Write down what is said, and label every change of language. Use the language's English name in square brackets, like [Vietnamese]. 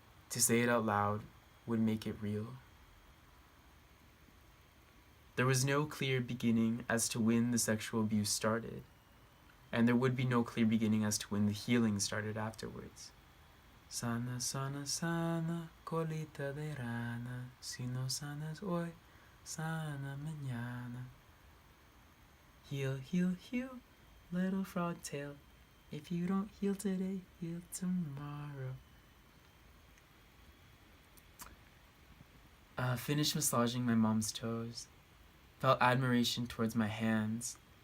[English] To say it out loud would make it real. There was no clear beginning as to when the sexual abuse started, and there would be no clear beginning as to when the healing started afterwards. [Spanish] Sana, sana, sana, colita de rana. Si no sanas hoy, sana mañana. [English] Heal, heal, heal, little frog tail. If you don't heal today, heal tomorrow. Finished massaging my mom's toes. Felt admiration towards my hands.